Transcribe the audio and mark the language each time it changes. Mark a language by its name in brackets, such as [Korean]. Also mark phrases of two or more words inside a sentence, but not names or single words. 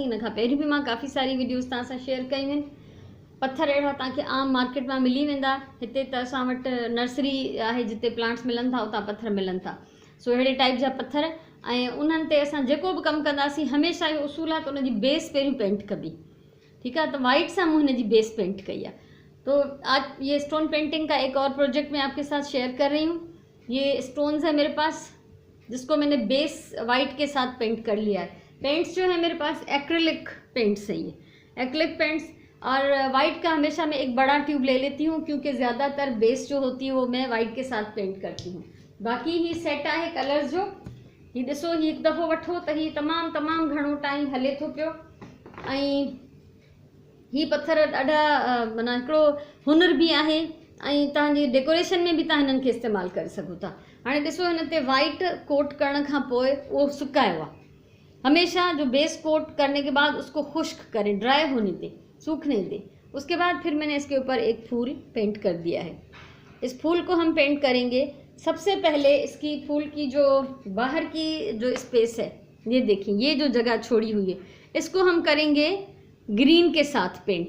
[Sindhi] इन खां पहिरीं बि मां काफ़ी सारी वीडियोज़ तव्हां सां शेयर कयूं आहिनि। पत्थर अहिड़ा तव्हांखे आम मार्केट मां मिली वेंदा। हिते त असां वटि नर्सरी आहे जिते प्लांट्स मिलनि था, उतां पत्थर मिलनि था। सो अहिड़े टाइप जा पत्थर ऐं उन्हनि ते असां जेको बि कमु कंदासीं हमेशह इहो उसूल आहे त उनजी बेस पहिरियों पेंट कबी। [Hindi] ठीक है, [Sindhi] तो वाइट सां मूं हिन जी बेस पेंट कई है। [Hindi] तो आज ये [English] stone painting [Hindi] का एक और प्रोजेक्ट मैं आपके साथ शेयर कर रही हूँ। ये स्टोन्स है मेरे पास जिसको मैंने [English] base white [Hindi] के साथ पेंट कर लिया है। पेंट्स जो है मेरे पास [English] acrylic paints [Hindi] है, ये [English] acrylic paints. [Hindi] और वाइट का हमेशा मैं एक बड़ा ट्यूब ले लेती हूँ क्योंकि ज़्यादातर बेस जो होती है वो मैं वाइट के साथ पेंट करती हूँ। [Sindhi] बाकी ही सेट है कलर्स जो ही ॾिसो, ही हिकु दफ़ो वठो त ही तमामु घणो टाइम हले थो पियो ऐं ही पत्थर ॾाढा माना हिकिड़ो हुनर बि आहे ऐं तव्हांजी डेकोरेशन में बि तव्हां हिननि खे इस्तेमालु करे सघो था। हाणे ॾिसो, हिन ते वाइट कोट करण खां पोइ उहो सुकायो आहे। [Hindi] हमेशा जो बेस कोट करने के बाद उसको खुश्क करें, ड्राई होने दें, सूखने दें। उसके बाद फिर मैंने इसके ऊपर एक फूल पेंट कर दिया है। इस फूल को हम पेंट करेंगे। सबसे पहले इसकी फूल की जो बाहर की जो स्पेस है, ये देखिए, ये जो जगह छोड़ी हुई है, इसको हम करेंगे ग्रीन के साथ पेंट।